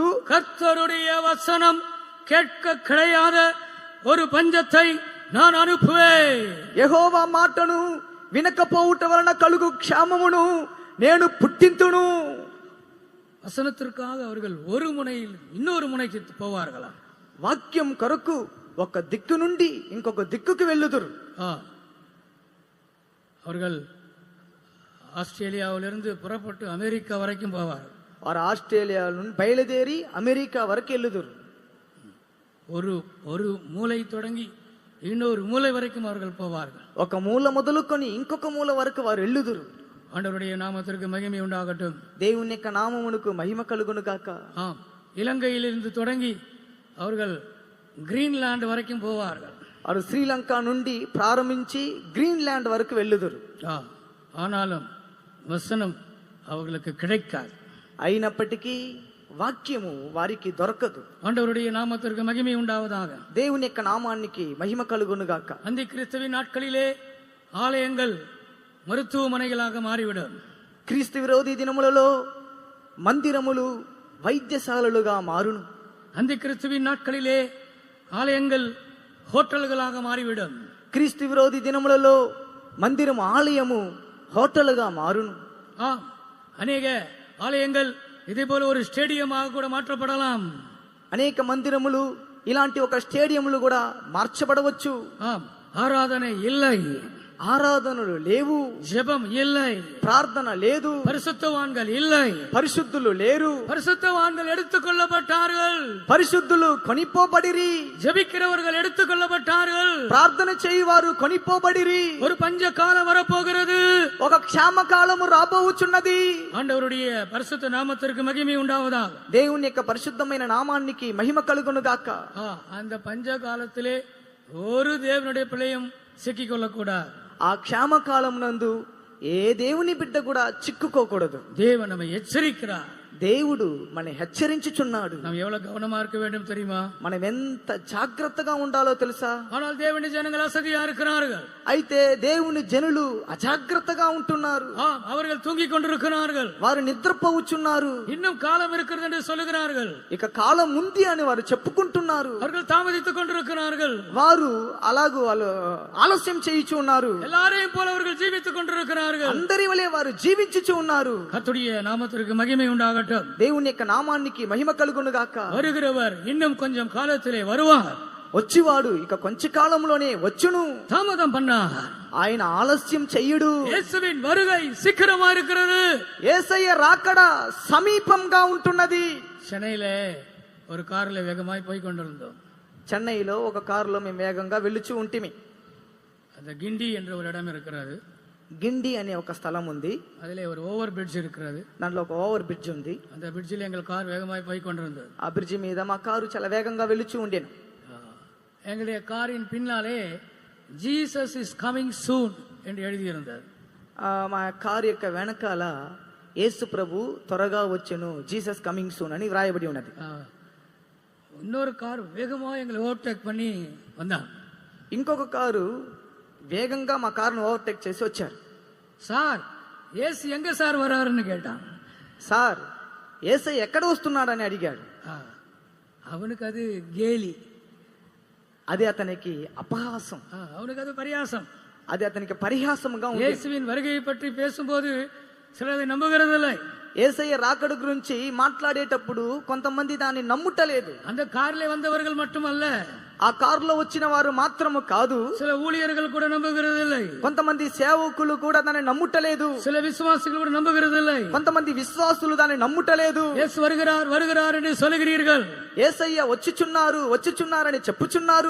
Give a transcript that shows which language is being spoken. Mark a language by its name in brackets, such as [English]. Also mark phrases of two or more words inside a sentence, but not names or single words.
[Tamil] கர்த்தருடைய வசனம் கேட்க கிடையாத ஒரு பஞ்சத்தை நான் அனுப்புவேன். [Telugu] యెహోవా మాటను వినకపోవుట వలన కలుగు క్షామమును నేను పుట్టింతును. [Tamil] வசனத்திற்காக அவர்கள் ஒரு முனையில் இன்னொரு முனைக்கு போவார்களா? [Telugu] వాక్యం కొరకు ఒక దిక్కు నుండి ఇంకొక దిక్కుకు వెళ్ళుదురు. [Tamil] அவர்கள் ஆஸ்திரேலியாவிலிருந்து புறப்பட்டு அமெரிக்கா வரைக்கும் போவார்கள். [Telugu] వారు ఆస్ట్రేలియా నుండి బయలుదేరి అమెరికా వరకు వెళ్ళుదురు. [Tamil] ஒரு மூலை தொடங்கி இன்னொரு மூலை வரைக்கும் அவர்கள் போவார்கள். [Telugu] ఒక మూల మొదలుకొని ఇంకొక మూల వరకు వారు వెళ్ళుదురు. [Tamil] ஆண்டவருடைய நாமத்திற்கு மகிமை உண்டாகட்டும். [Telugu] దేవుని యొక్క నామమునకు మహిమ కలుగును గాక. [Tamil] இலங்கையிலிருந்து தொடங்கி அவர்கள் கிரீன்லாந்து வரைக்கும் போவார்கள். [Telugu] వారు శ్రీలంక నుండి ప్రారంభించి గ్రీన్లాండ్ వరకు వెళ్ళుదురు. [Tamil] ஆனாலும் வசனம் அவர்களுக்கு கிடைக்காது. [Telugu] అయినప్పటికీ వాక్యము వారికి దొరకదు. [Tamil] ஆண்டவருடைய நாமத்திற்கு மகிமை உண்டாவதாக. [Telugu] దేవుని యొక్క నామానికి మహిమ కలుగును గాక. [Tamil] அந்தி கிறிஸ்துவின் நாட்களிலே ஆலயங்கள் மருத்துவமனைகளாக மாறிவிடும். [Telugu] క్రీస్తు విరోధి దినములలో మందిరములు వైద్యశాలలుగా మారును. [Tamil] அந்தி கிறிஸ்துவின் நாட்களிலே ஆலயங்கள் ஹோட்டல்களாக மாறிவிடும். [Telugu] క్రీస్తు విరోధి దినములలో మందిరం ఆలయము హోటలుగా మారును. [Tamil] அநேக ஆலயங்கள் இதே போல ஒரு ஸ்டேடியமாக கூட மாற்றப்படலாம். [Telugu] అనేక మందిరములు ఇలాంటి ఒక స్టేడియంలు కూడా మార్చబడవచ్చు. [Tamil] ஆம், ஆராதனை இல்லை, [Telugu] ఆరాధనలు లేవు, [Tamil] ஜெபம் இல்லை, [Telugu] ప్రార్థన లేదు, [Tamil] பரிசுத்தவான்கள் இல்லை, [Telugu] పరిశుద్ధులు లేరు, [Tamil] பரிசுத்தவான்கள் எடுத்துக்கொள்ளப்பட்டார்கள், [Telugu] పరిశుద్ధులు కొనిపోబడిరి, [Tamil] ஜெபிக்கிறவர்கள் எடுத்துக்கொள்ளப்பட்டார்கள். [Telugu] ప్రార్థన చేయువారు కొనిపోబడిరి. [Tamil] ஒரு பஞ்ச காலம் வரப்போகிறது. [Telugu] ఒక క్షామకాలము రాబోచున్నది. [Tamil] ஆண்டவருடைய பரிசுத்த நாமத்திற்கு மகிமை உண்டாவதாக. [Telugu] దేవుని యొక్క పరిశుద్ధమైన నామానికి మహిమ కలుగును గాక. [Tamil] அந்த பஞ்ச காலத்திலே ஒரு தேவனுடைய பிள்ளையும் சிக்கிக்கொள்ளக்கூடாது. [Telugu] ఆ క్షామకాలం నందు ఏ దేవుని బిడ్డ కూడా చిక్కుకోకూడదు. [Tamil] தேவன் நம்மை எச்சரிக்கிறார். [Telugu] దేవుడు మన హెచ్చరించుచున్నాడు. [Tamil] நாம் எவ்வளவு கவனமா இருக்க வேண்டும் தெரியுமா? [Telugu] మనం ఎంత జాగ్రత్తగా ఉండాలో తెలుసా? [Tamil] ஆனால் தேவனுடைய ஜனங்கள் அசதியா இருக்கிறார்கள். [Telugu] అయితే దేవుని జనులు అజాగ్రత్తగా ఉంటున్నారు. [Tamil] அவர்கள் தூங்கிக் கொண்டிருக்கிறார்கள். [Telugu] వారు నిద్రపోవచ్చున్నారు. [Tamil] இன்னும் காலம் இருக்கிறது என்று சொல்லுகிறார்கள். [Telugu] ఇక కాలం ఉంది అని వారు చెప్పుకుంటున్నారు. [Tamil] அவர்கள் தாமதித்துக் கொண்டிருக்கிறார்கள். [Telugu] వారు అలాగూ వాళ్ళు ఆలస్యం చేయుచు ఉన్నారు. [Tamil] எல்லாரையும் போல அவர்கள் ஜீவித்துக் கொண்டிருக்கிறார்கள். [Telugu] అందరి వలె వారు జీవించుచు ఉన్నారు. [Tamil] கர்த்தருடைய நாமத்திற்கு மகிமை உண்டாகட்டும். [Telugu] దేవుని యొక్క నామానికి మహిమ కలుగును గాక. [Tamil] வருகிறவர் இன்னும் கொஞ்சம் காலத்திலே வருவார். [Telugu] వచ్చివాడు ఇక కొంచెం కాలంలోనే వచ్చును. [Tamil] தாமதம் பண்ணார். [Telugu] ఆయన ఆలస్యం చెయ్యడు. [Tamil] இயேசுவின் வருகை சீக்கிரமா இருக்கிறது. [Telugu] యేసయ్య రాకడ సమీపంగా ఉంటున్నది. [Tamil] சென்னையில ஒரு கார்ல வேகமாய் போய் கொண்டிருந்தோம். [Telugu] చెన్నైలో ఒక కారులో మేము వేగంగా వెళ్ళుచూ ఉంటిమి. [Tamil] அந்த கிண்டி என்ற ஒரு இடம் இருக்கிறது. [Telugu] గిండి అనే ఒక స్థలం ఉంది. [Tamil] அதிலே ஒரு [English] over bridge [Tamil] இருக்கிறது. [Telugu] దాంట్లో ఒక [English] over bridge [Telugu] ఉంది. [Tamil] அந்த பிரிட்ஜில் எங்கள் கார் வேகமாய் போய் கொண்டிருந்தது. [Telugu] ఆ బ్రిడ్జి మీద మా కారు చాలా వేగంగా వెళ్ళుచూ ఉండేను. [Tamil] எங்களுடைய காரின் பின்னாலே [English] Jesus is coming soon [Tamil] என்று எழுதியிருந்தது. [Telugu] మా కారు యొక్క వెనకాల యేసు ప్రభు త్వరగా వచ్చెను, [English] Jesus coming soon [Telugu] అని వ్రాయబడి ఉన్నది. [Tamil] இன்னொரு கார் வேகமா எங்களை ஓவர்டேக் பண்ணி வந்தான். [Telugu] ఇంకొక కారు వేగంగా మా కారును ఓవర్టేక్ చేసి వచ్చారు. [Tamil] சார் ஏசு எங்க சார் வராருன்னு கேட்டான். [Telugu] సార్ యేసై ఎక్కడ వస్తున్నాడని అడిగాడు. [Tamil] அவனுக்கு அது கேலி, [Telugu] అది అతనికి అపహాసం, [Tamil] அவனுக்கு அது பரியாசம், [Telugu] అది అతనికి పరిహాసంగా ఉంది. [Tamil] இயேசுவின் வருகையை பற்றி பேசும்போது சிலரை நம்புகிறதில்லை. [Telugu] యేసయ్య రాకడ గురించి మాట్లాడేటప్పుడు కొంతమంది దాన్ని నమ్ముటలేదు. [Tamil] அந்த கார்ல வந்தவர்கள் மட்டுமல்ல, [Telugu] ఆ కారులో వచ్చిన వారు మాత్రము కాదు, [Tamil] சில ஊழியர்கள் கூட நம்புகிறதில்லை. [Telugu] కొంతమంది సేవకులు కూడా దాన్ని నమ్ముటలేదు. [Tamil] சில விசுவாசிகள் கூட நம்புகிறதில்லை. [Telugu] కొంతమంది విశ్వాసులు దాన్ని నమ్ముటలేదు. [Tamil] இயேசு வருகிறார் வருகிறார் என்று சொல்லுகிறீர்கள். [Telugu] యేసయ్య వచ్చుచున్నారని చెప్పుచున్నారు.